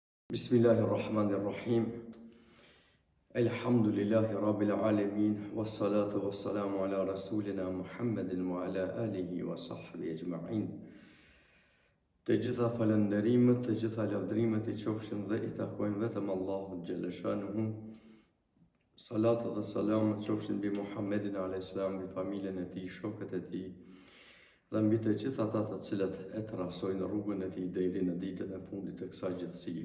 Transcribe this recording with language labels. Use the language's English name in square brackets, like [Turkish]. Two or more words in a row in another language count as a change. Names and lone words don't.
[Arabic] بسم الله الرحمن الرحيم. الحمد لله رب العالمين. والصلاة والسلام على رسولنا محمد وعلى آله وصحبه أجمعين. [Albanian] Të gjitha falënderimet, të gjitha lavdrimet I qofshin dhe I takojnë vetëm Allahut [Arabic] جل شأنه. [Albanian] Salat dhe salamet qofshin mbi Muhammedin a.s. mbi familjen e tij, shokët e tij dhe mbi të gjitha ata të cilët e trasojnë rrugën e tij deri në ditën e fundit të kësaj gjithësie.